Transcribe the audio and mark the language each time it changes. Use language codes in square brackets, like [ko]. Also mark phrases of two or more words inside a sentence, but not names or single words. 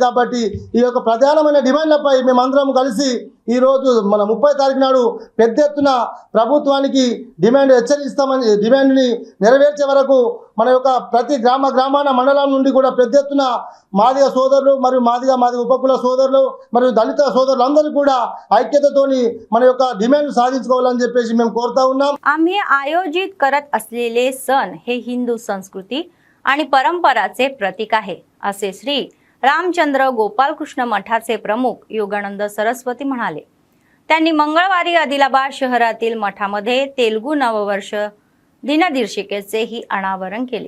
[te] కాబట్టి ఈ యొక్క ప్రధానమైన డిమాండ్లపై మేమందరం కలిసి ఈరోజు మన 30 తారీఖు నాడు పెద్ద ఎత్తున ప్రభుత్వానికి డిమాండ్ని నెరవేర్చే వరకు మన యొక్క ప్రతి గ్రామాన మండలం నుండి కూడా పెద్ద ఎత్తున మాదిగ సోదరులు మరియు మాదిగ ఉపకుల సోదరులు మరియు దళిత సోదరులందరూ కూడా ఐక్యతతోని మన యొక్క डिमांड साधिंచుకోవాలని చెప్పేసి మేము కోరుతా ఉన్నాం. [mr] आम्ही आयोजित करत असलेले सण हे हिंदू संस्कृती आणि परंपराचे प्रतीक आहे असे श्री रामचंद्र गोपालकृष्ण मठाचे प्रमुख योगानंद सरस्वती म्हणाले. त्यांनी मंगळवारी आदिलाबाद शहरातील मठामध्ये तेलुगू नववर्ष दिनदर्शिकेचे ही अनावरण केले.